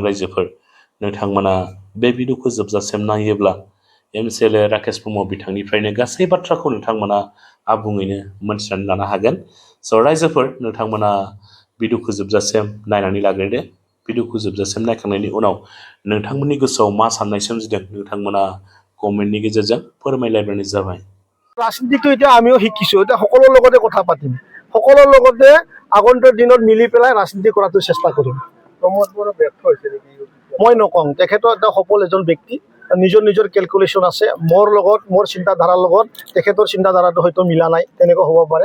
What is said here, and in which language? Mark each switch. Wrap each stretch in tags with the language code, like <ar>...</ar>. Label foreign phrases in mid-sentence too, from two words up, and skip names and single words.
<brx>रायजोफोर नोंथांमोना बे भिडिअखौ जोबजासिम नायोब्ला एमसिएलए राकेश ब्रह्म बिथांनिफ्रायनो गासै बाथ्राखौ नोंथांमोना आबुङैनो मोनथिनानै लानो हागोन। स' रायजोफोर नोंथांमोना भिडिअखौ जोबजासिम नायनानै लाग्रोदो। भिडिअखौ जोबजासिम नायखांनायनि उनाव नोंथांमोननि गोसोआव मा साननाय सोमजिदों नोंथांमोना कमेन्टनि गेजेरजों फोरमायलायबानो जाबाय।</brx> <as>ৰাজনীতিটো এতিয়া আমিও শিকিছোঁ, এতিয়া সকলোৰ লগতে কথা পাতিম, সকলোৰ লগতে আগন্তুক দিনত মিলি পেলাই ৰাজনীতি কৰাটো চেষ্টা কৰিম। প্ৰমোদ বড়ো ব্যৰ্থ হৈছে নেকি? মই নকওঁ, তেখেতৰ এটা সফল এজন ব্যক্তি, নিজৰ নিজৰ কেলকুলেশ্যন আছে। মোৰ লগত, মোৰ চিন্তাধাৰাৰ লগত তেখেতৰ চিন্তাধাৰাটো হয়তো মিলা নাই, তেনেকুৱা হ'ব পাৰে।</as>